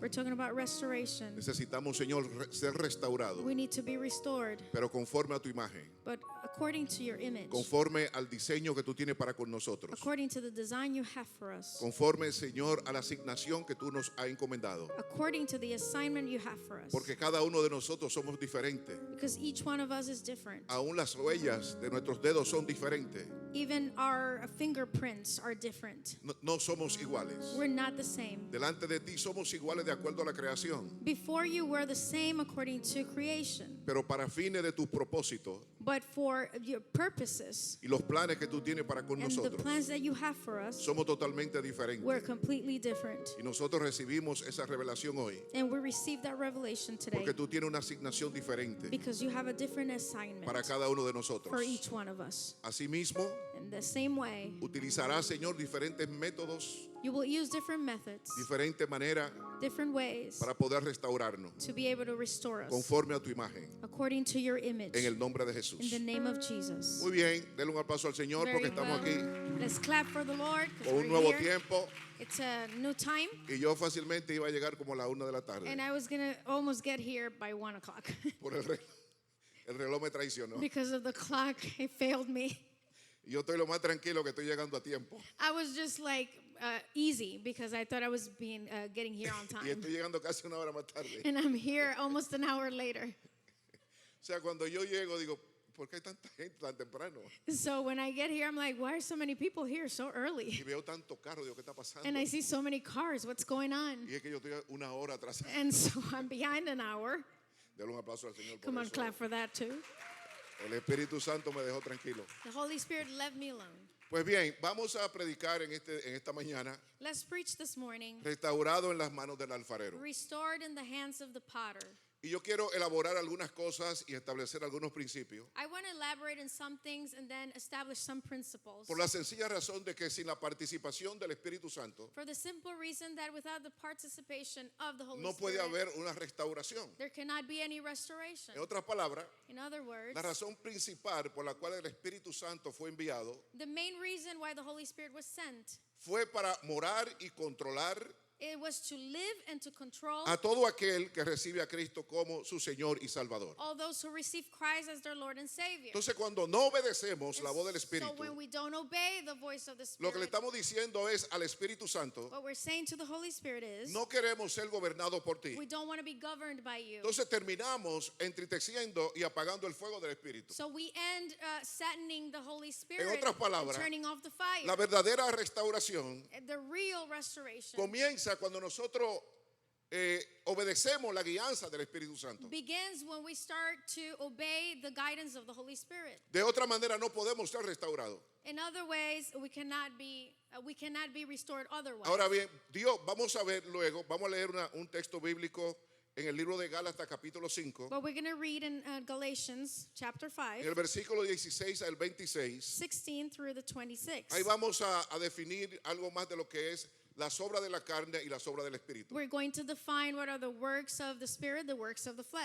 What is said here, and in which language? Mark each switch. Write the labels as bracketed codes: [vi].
[en] We're talking about restoration. [es] Necesitamos, Señor, ser restaurados, [en] We need to be restored, [es] pero conforme a tu imagen, [en] but according to your image, [es] conforme al diseño que tú tienes para con nosotros, [en] according to the design you have for us, [es] conforme, Señor, a la asignación que tú nos has encomendado. [en] according to the assignment you have for us. [es] Porque cada uno de nosotros somos diferentes. [en] Because each one of us is different. [es] Aún las huellas de nuestros dedos son diferentes. [en] Even our fingerprints are different. [es] No somos iguales. [en] We're not the same. [es] Delante de ti somos iguales de acuerdo a la creación. [en] Before you were the same according to creation. [es] Pero para fines de tus propósitos [en] But for your purposes [es] y los planes que tú tienes para con [en] and the [es] nosotros, [en] plans that you have for us, [es] somos totalmente diferentes. [en] we're completely different. [es] Y nosotros recibimos esa revelación hoy [en] And we receive that revelation today [es] porque tú tienes una asignación diferente [en] because you have a different assignment [es] para cada uno de nosotros. [en] for each one of us. [es] Asimismo, [en] In the same way, [es] utilizará, Señor, diferentes métodos, [en] you will use different methods, [es] diferentes maneras [en] different ways [es] para poder restaurarnos [en] to be able to restore us [es] conforme a tu imagen. [en] according to your image. [es] En el nombre de [en] In the [es] Jesús. [en] name of Jesus. [es] Muy bien, denle un aplauso al Señor [en] Very [es] porque estamos [en] well. [es] aquí [en] Let's clap for the Lord 'cause [es] con un [en] we're [es] nuevo [en] here. [es] tiempo [en] It's a new time, [es] y yo fácilmente iba a llegar como a la 1 de la tarde. [en] and I was gonna almost get here by 1 o'clock [es] Por el reloj me traicionó. [en] because of the clock. It failed me. [es] Y yo estoy lo más tranquilo que estoy llegando a tiempo. [en] I was just like easy because I thought I was getting here on [es] Y [en] time, [es] estoy llegando casi una hora más tarde. [en] and I'm here almost an hour later. [es] O sea, cuando yo llego digo, ¿por qué hay tanta gente tan temprano? [en] So when I get here, I'm like, why are so many people here so [es] Y [en] early? [es] veo tanto carro, digo, ¿qué está pasando? [en] And I see so many cars. What's going on? [es] Y es que yo estoy una hora atrás. [en] And so I'm behind an hour. [es] Denle un aplauso al Señor por [en] Come on, [es] eso. [en] clap for that too. [es] El Espíritu Santo me dejó tranquilo. [en] The Holy Spirit left me alone. [es] Pues bien, vamos a predicar en esta mañana, [en] Let's preach this morning. [es] restaurado en las manos del alfarero. [en] Restored in the hands of the potter. [es] Y yo quiero elaborar algunas cosas y establecer algunos principios. [en] I want to elaborate on some things and then establish some principles. [es] Por la sencilla razón de que sin la participación del Espíritu Santo [en] For the simple reason that without the participation of the Holy [es] no puede [en] Spirit, [es] haber una restauración. [en] there cannot be any restoration. [es] En otras palabras, [en] In other words, [es] la razón principal por la cual el Espíritu Santo fue enviado [en] the main reason why the Holy Spirit was sent, [es] fue para morar y controlar [en] it was to live and to control [es] a todo aquel que recibe a Cristo como su Señor y Salvador. [en] all those who receive Christ as their Lord and Savior. [es] Entonces, cuando no obedecemos la voz del [en] So when [es] Espíritu, [en] we don't obey the voice of the [es] lo que le [en] Spirit, [es] estamos diciendo es al Espíritu Santo, [en] what we're saying to the Holy Spirit is, [es] no queremos ser gobernados por ti. [en] we don't want to be governed by you. [es] Entonces terminamos entristeciendo y apagando el fuego del Espíritu. [en] So we end saddening the Holy Spirit [es] otras [en] and [es] palabras, [en] turning off the fire. [es] La verdadera restauración [en] The real restoration [es] comienza cuando nosotros obedecemos la guianza del Espíritu Santo. [en] begins when we start to obey the guidance of the Holy Spirit. [es] De otra manera no podemos ser restaurados. [en] In other ways, we cannot be restored otherwise. [es] Ahora bien, Dios, vamos a ver luego, vamos a leer un texto bíblico en el libro de Gálatas capítulo 5, [en] But we're going to read in Galatians chapter 5, [es] en el versículo 16 al 26. [en] 16 through the 26. [es] Ahí vamos a definir algo más de lo que es las obras de la carne y las obras del Espíritu. [en] We're going to define what are the works of the Spirit, the works of the flesh.